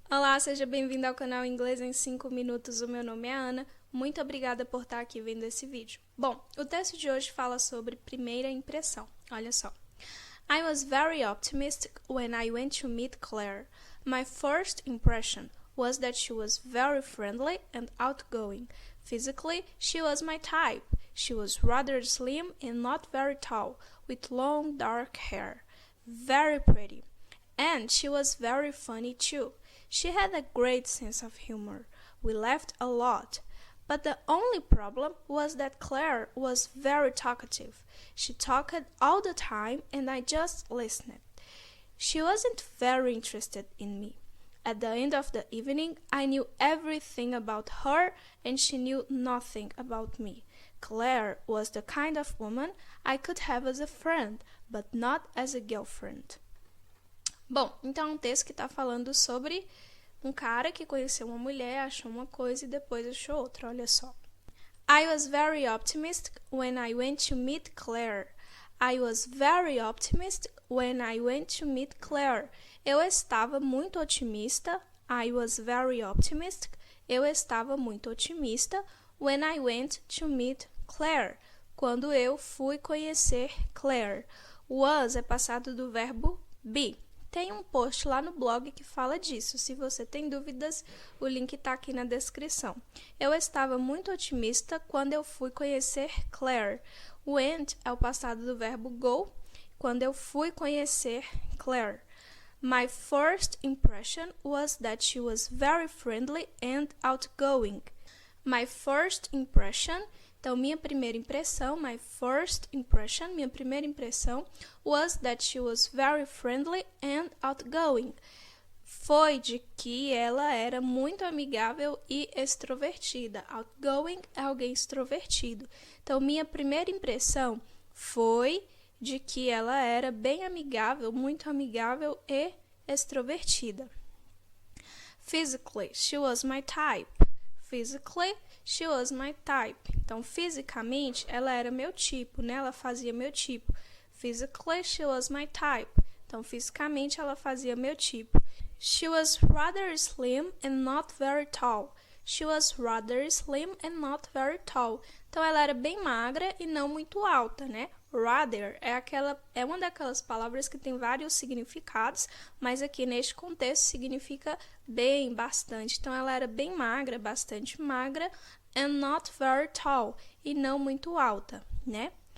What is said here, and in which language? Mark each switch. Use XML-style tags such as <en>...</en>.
<pt>Olá, seja bem-vindo ao canal Inglês em 5 minutos. O meu nome é Ana. Muito obrigada por estar aqui vendo esse vídeo. Bom, o texto de hoje fala sobre primeira impressão. Olha só.</pt> <en>I was very optimistic when I went to meet Claire. My first impression was that she was very friendly and outgoing. Physically, she was my type. She was rather slim and not very tall, with long dark hair. Very pretty. And she was very funny too. She had a great sense of humor. We laughed a lot. But the only problem was that Claire was very talkative. She talked all the time and I just listened. She wasn't very interested in me. At the end of the evening, I knew everything about her and she knew nothing about me. Claire was the kind of woman I could have as a friend, but not as a girlfriend.</en> <pt>Bom, então é um texto que está falando sobre um cara que conheceu uma mulher, achou uma coisa e depois achou outra. Olha só.</pt> <en>I was very optimistic when I went to meet Claire. I was very optimistic when I went to meet Claire.</en> <pt>Eu estava muito otimista.</pt> <en>I was very optimistic.</en> <pt>Eu estava muito otimista</pt> <en>when I went to meet Claire.</en> <pt>Quando eu fui conhecer Claire. Was é passado do verbo be. Tem um post lá no blog que fala disso. Se você tem dúvidas, o link está aqui na descrição. Eu estava muito otimista quando eu fui conhecer Claire. Went é o passado do verbo go, quando eu fui conhecer Claire.</pt> <en>My first impression was that she was very friendly and outgoing. My first impression,</en> <pt>então minha primeira impressão,</pt> <en>minha primeira impressão was that she was very friendly and outgoing.</en> <pt>Foi de que ela era muito amigável e extrovertida. Outgoing é alguém extrovertido. Então minha primeira impressão foi de que ela era bem amigável, muito amigável e extrovertida.</pt> <en>Physically, she was my type. Physically, she was my type.</en> <pt>Então, fisicamente, ela era meu tipo, né? Ela fazia meu tipo.</pt> <en>Physically, she was my type.</en> <pt>Então, fisicamente, ela fazia meu tipo.</pt> <en>She was rather slim and not very tall. She was rather slim and not very tall.</en> <pt>Então, ela era bem magra e não muito alta, né? Rather é uma daquelas palavras que tem vários significados, mas aqui neste contexto significa bem, bastante. Então, ela era bem magra, bastante magra,</pt> <en>and not very tall,</en> <pt>e não muito alta, né?</pt>